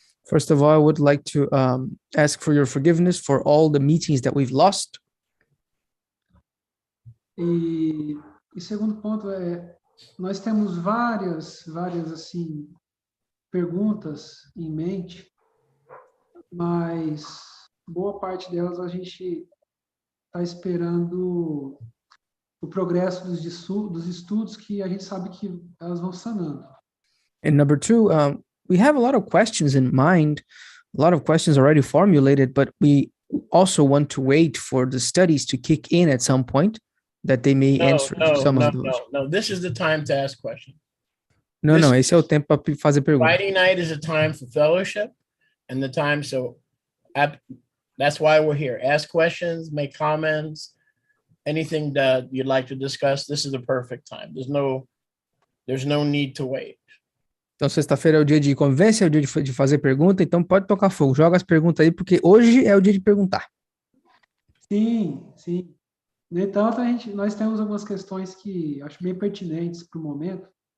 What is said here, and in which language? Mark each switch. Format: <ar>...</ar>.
<en>First of all, I would like to ask for your forgiveness for all the meetings that we've lost.</en> <pt>E segundo ponto nós temos várias assim perguntas em mente, mas boa parte delas a gente está esperando o progresso dos estudos, que a gente sabe que elas vão sanando.</pt> <en>And number two, we have a lot of questions in mind, a lot of questions already formulated, but we also want to wait for the studies to kick in at some point. that they may answer some of those. No. This is the time to ask questions.</en> <pt>Não, esse é o tempo para fazer perguntas.</pt> <en>Friday night is a time for fellowship, and the time, so that's why we're here. Ask questions, make comments, anything that you'd like to discuss. This is the perfect time. There's no need to wait.</en> <pt>Então, sexta-feira é o dia de convivência, é o dia de fazer pergunta, então pode tocar fogo. Joga as perguntas aí, porque hoje é o dia de perguntar. Sim. No entanto, nós temos algumas questões que acho bem pertinentes para o momento.</pt>